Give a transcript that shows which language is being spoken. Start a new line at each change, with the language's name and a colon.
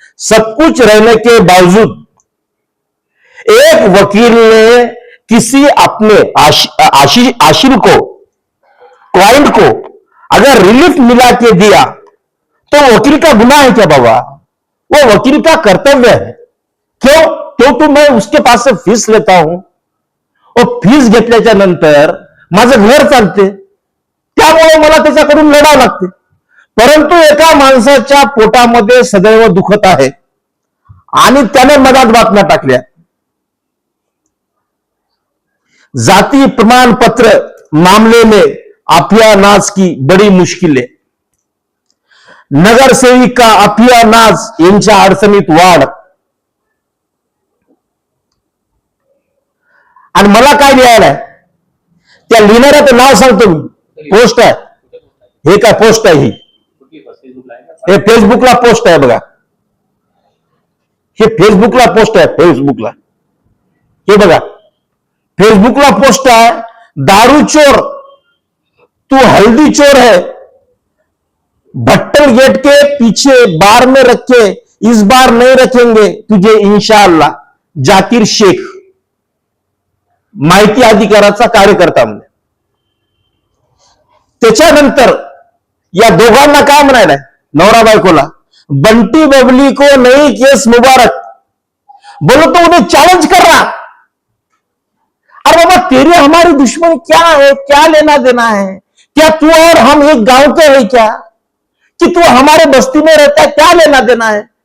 Hindi: सब कुछ रहने के बावजूद एक वकील ने किसी अपने आशिल को, क्लाइंट को अगर रिलीफ मिला के दिया तो वकील का गुनाह है क्या बाबा? वो वकील का कर्तव्य है। क्यों? क्योंकि मैं उसके पास से फीस लेता हूं और
Marathi: फीस घेतल्याच्या नंतर माझं घर चालते, त्यामुळे मला त्याच्याकडून लढावं लागते। परंतु एका माणसाच्या पोटामध्ये सदैव दुखत आहे आणि त्याने मधात बातम्या टाकल्या।
Hindi: जाति प्रमाण पत्र मामले में आफिया नाज की बड़ी मुश्किलें,
Marathi: नगर सेविका आफिया नाज यांच्या अडचणीत वाढ। आणि मला काय लिहायलाय त्या लिहिणाऱ्याचं नाव सांगतो मी, पोस्ट आहे, हे काय पोस्ट आहे, हे फेसबुकला पोस्ट आहे बघा, हे फेसबुकला पोस्ट आहे, फेसबुकला हे बघा, फेसबुकला पोस्ट आहे,
Hindi: दारू चोर तू हल्दी चोर है, भट्टल गेट के पीछे बार में रखे, इस बार नहीं रखेंगे तुझे इंशाअल्लाह,
Marathi: जाकिर शेख, माहिती अधिकाराचा कार्यकर्ता म्हणून। त्याच्यानंतर या दोघांना काय म्हणायला, नवरा बायकोला,
Hindi: बंटी बबली को नई केस मुबारक, बोलो तो उन्हें चैलेंज कर रहा। अरे बाबा, तेरे हमारी दुश्मनी क्या है, क्या लेना देना है? क्या तू और हम एक गांव के हैं क्या? कि तू हमारे बस्ती में रहता है, क्या लेना देना है?